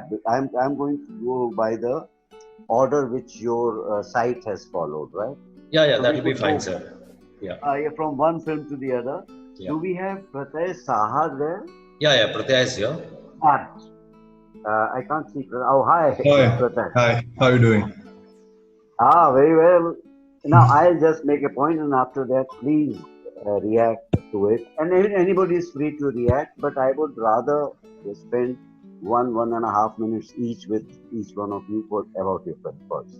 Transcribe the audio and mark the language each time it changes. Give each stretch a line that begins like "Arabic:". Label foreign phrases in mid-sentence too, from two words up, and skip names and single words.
English: I'm going to go by the order which your site has followed, right? Yeah, So that we will be could fine, go sir. Yeah. from one film to the other. Yeah. Do we have Pratay Saha there? Yeah, Pratyay is here. Ah, I can't see. Oh, hi, Hi, Pratay. hi. How are you doing? Very well. Now I'll just make a point, and after that, please react to it. And anybody is free to react, but I would rather spend 1.5 minutes each with each one of you for about your film first.